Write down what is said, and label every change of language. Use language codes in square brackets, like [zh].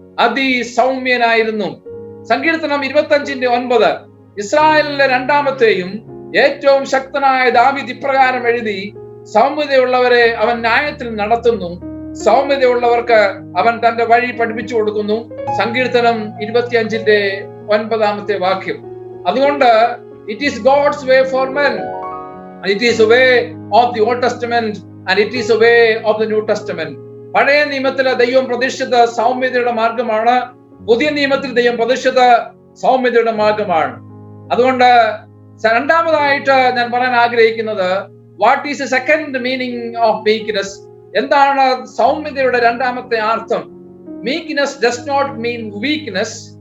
[ml] അതിസൗമ്യനായിരുന്നു. സങ്കീർത്തനം 25:9 ഇസ്രായേലിലെ രണ്ടാമത്തെയും ഏറ്റവും ശക്തനായ ദാവീദ് ഇപ്രകാരം എഴുതി: സൗമ്യതയുള്ളവരെ അവൻ ന്യായത്തിൽ നടത്തുന്നു, സൗമ്യതയുള്ളവർക്ക് അവൻ തന്റെ വഴി പഠിപ്പിച്ചു കൊടുക്കുന്നു. സങ്കീർത്തനം 25:9 വാക്യം. [en] അതുകൊണ്ട് it is God's way for men. It is a way of the Old Testament and it is a way of the New Testament. [ml] പഴയ നിയമത്തിലെ ദൈവം പ്രതിഷ്ഠിത സൗമ്യതയുടെ മാർഗമാണ്, പുതിയ നിയമത്തിൽ ദൈവം പ്രതിഷ്ഠിത സൗമ്യതയുടെ മാർഗമാണ്. അതുകൊണ്ട് രണ്ടാമതായിട്ട് ഞാൻ പറയാൻ ആഗ്രഹിക്കുന്നത്, [en] What is the second meaning of meekness? [ml] എന്താണ് സൗമ്യതയുടെ രണ്ടാമത്തെ അർത്ഥം? [en] Meekness does not mean weakness.